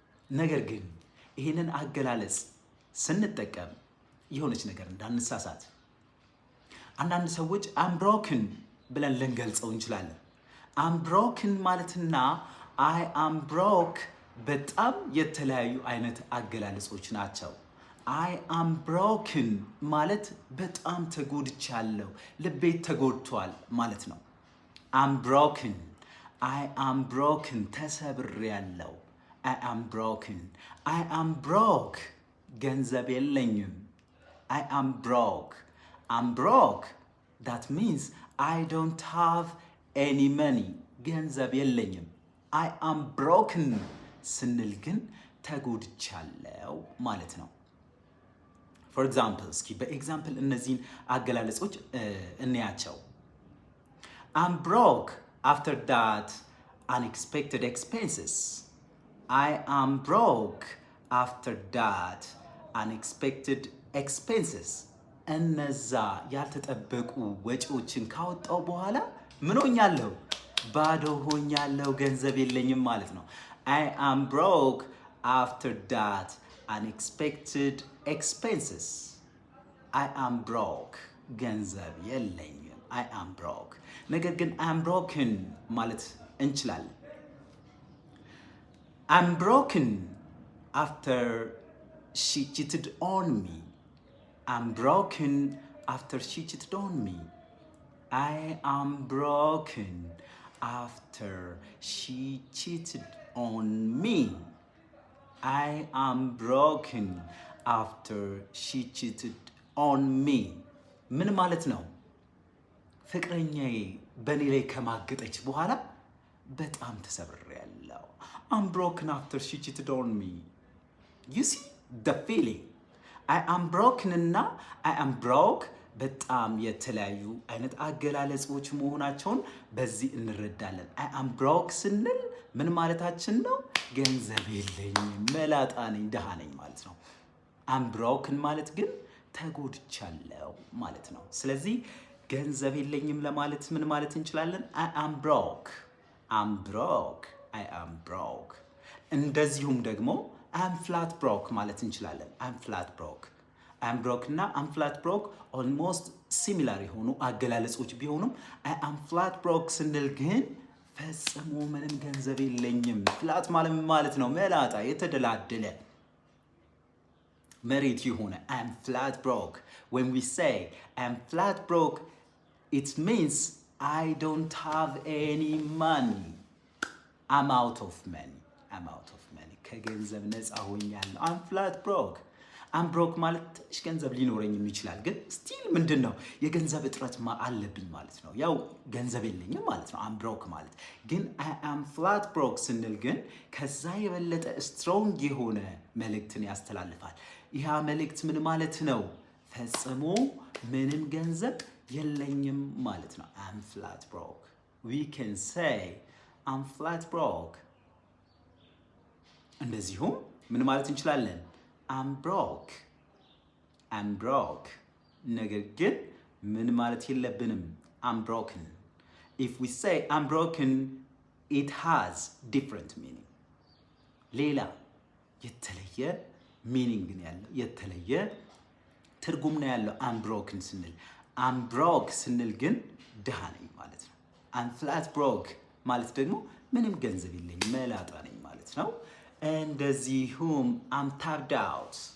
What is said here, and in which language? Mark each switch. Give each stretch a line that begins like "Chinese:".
Amharic: ነገር ግን ይህንን አገላለጽ ስንጠቀም የሆነች ነገር እንዳንሳሳት፣ አንዳንድ ሰዎች
English: I'm broken
Amharic: ብለን ልንገልጸው እንችላለን። I'm broken ማለትና
English: I am broke
Amharic: በጣም የተለያዩ አይነት አገላለጾች ናቸው።
English: I am broken
Amharic: ማለት በጣም ተጎድቻለሁ፣ ልቤ ተጎድቷል ማለት ነው። I'm broken.
English: I am broken
Amharic: ተሰብሬያለሁ።
English: I am broken. I am broke
Amharic: ገንዘብ የለኝም።
English: I am broke. I'm broke. That means I don't have any money.
Amharic: ገንዘብ የለኝም።
English: I am broken
Amharic: ስንል ግን ተጎድቻለሁ ማለት ነው።
English: For example,
Amharic: እስኪ በኤግዛምፕል እነዚህን አገላለጾች እንያቸው።
English: I'm broke after that unexpected expenses. I am broke after that unexpected expenses.
Amharic: እነዛ ያልተጠበቁ ወጪዎችን ካወጣው በኋላ ምን ሆኛለሁ? ባዶ ሆኛለሁ፣ ገንዘብ የለኝም ማለት ነው።
English: I am broke after that unexpected expenses. I am broke
Amharic: ገንዘብ የለኝም።
English: I am broke
Amharic: ነገር ግን
English: I am broken
Amharic: ማለት እንችላለን።
English: I'm broken after she cheated on me. I'm broken after she cheated on me. I am broken after she cheated on me. I am broken after she cheated on me.
Amharic: ምን ማለት ነው? ፍቅረኛዬ በእኔ ላይ ከማገጠች በኋላ በጣም ተሰብሬያለሁ።
English: I'm broken after she cheated on me. You see the feeling. I am broken
Amharic: እና
English: I am broke
Amharic: በጣም የተለያዩ አይነት አገላለጾች መሆናቸውን በዚህ እንረዳለን። I am broke ስንል ምን ማለታችን ነው? ገንዘብ የለኝም፣ መላጣ ነኝ፣ ድሃ ነኝ ማለት ነው።
English: I'm broken
Amharic: ማለት ግን ተጎድቻለሁ ማለት ነው። ስለዚህ ገንዘብ የለኝም ለማለት ምን ማለት እንችላለን?
English: I am broke. I'm broke. I am broke.
Amharic: እንደዚሁም ደግሞ
English: I'm flat broke
Amharic: ማለት እንችላለን።
English: I'm flat broke.
Amharic: I'm broke እና
English: I'm flat broke almost similar
Amharic: የሆኑ አገላለጾች ቢሆኑም
English: I am flat broke
Amharic: ስንል ግን ፈጽሞ ምንም ገንዘብ የለኝም። ፍላት ማለት ነው መላጣ፣ የተደላደለ መሬት የሆነ I'm flat broke.
English: When we say I'm flat broke, it means I don't have any money. I'm out of money. I'm out of money.
Amharic: ከገንዘብ ነፃ ሆኛለሁ።
English: I'm flat broke. I'm broke
Amharic: ማለት ትንሽ ገንዘብ ሊኖረኝ ይችላል፣ ግን ስቲል ምንድን ነው የገንዘብ እጥረት አለብኝ ማለት ነው። ያው ገንዘብ የለኝም ማለት ነው I'm broke ማለት። ግን
English: I am flat broke
Amharic: ስንል ግን ከዛ የበለጠ ስትሮንግ የሆነ መልእክትን ያስተላልፋል። ይህ መልእክት ምን ማለት ነው? ፈጽሞ ምንም ገንዘብ የለኝም ማለት ነው።
English: I'm flat broke. We can say I'm flat broke.
Amharic: እንደዚሁም ምን ማለት እንችላለን?
English: I'm broke. I'm broke.
Amharic: ነገር ግን ምን ማለት የለብንም?
English: I'm broken. If we say I'm broken, it has different meaning.
Amharic: ሌላ የተለየ ሚኒንግ ነው ያለው፣ የተለየ ትርጉም ነው ያለው
English: I'm broken
Amharic: ስንል።
English: I'm broke
Amharic: ስንል ግን ድሃ ነኝ ማለት ነው።
English: I'm flat broke
Amharic: ማለት ደግሞ ምንም ገንዘብ የለኝም፣ መላጣ ነኝ ማለት ነው። እንደዚሁም
English: I'm tapped out.